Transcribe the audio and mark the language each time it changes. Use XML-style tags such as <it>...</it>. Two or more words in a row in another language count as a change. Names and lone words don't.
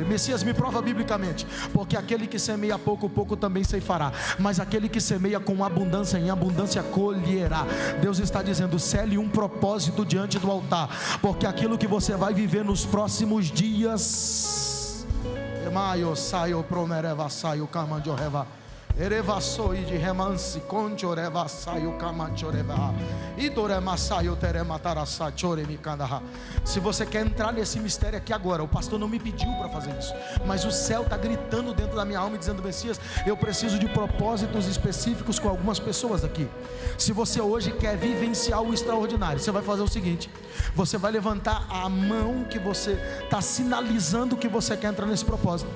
<pt>Messias, me prova biblicamente. Porque aquele que semeia pouco, pouco também ceifará, mas aquele que semeia com abundância, em abundância colherá. Deus está dizendo: cele um propósito diante do altar, porque aquilo que você vai viver nos próximos dias, Erevassoi de remanse, conchorevasaio camanchoreva, idoremasaio teremataraça, choremicandaha. Se você quer entrar nesse mistério aqui agora, o pastor não me pediu para fazer isso, mas o céu está gritando dentro da minha alma e dizendo: Messias, eu preciso de propósitos específicos com algumas pessoas aqui. Se você hoje quer vivenciar o extraordinário, você vai fazer o seguinte: você vai levantar a mão que você está sinalizando que você quer entrar nesse propósito.</pt>